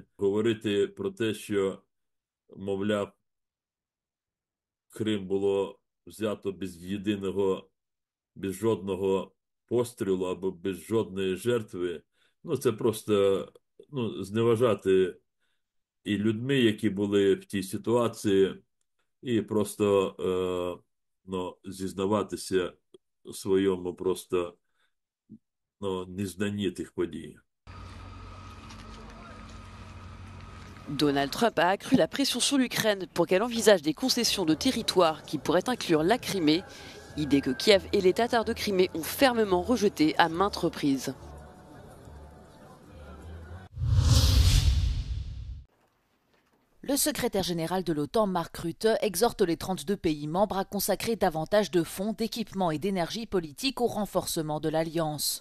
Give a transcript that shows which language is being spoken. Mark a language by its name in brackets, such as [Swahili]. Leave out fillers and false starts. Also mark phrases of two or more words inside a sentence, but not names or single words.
[Ukrainian] Говорити про те, що, мовляв, Крим було взято без жодного пострілу або без жодної жертви, це просто зневажати і людьми, які були в тій ситуації, і просто зізнаватися в своєму просто незнанні тих подій. [French] Donald Trump a accru la pression sur l'Ukraine pour qu'elle envisage des concessions de territoire qui pourraient inclure la Crimée, idée que Kiev et les Tatars de Crimée ont fermement rejetée à maintes reprises. Le secrétaire général de l'OTAN, Mark Rutte, exhorte les 32 pays membres à consacrer davantage de fonds, d'équipements et d'énergie politique au renforcement de l'Alliance.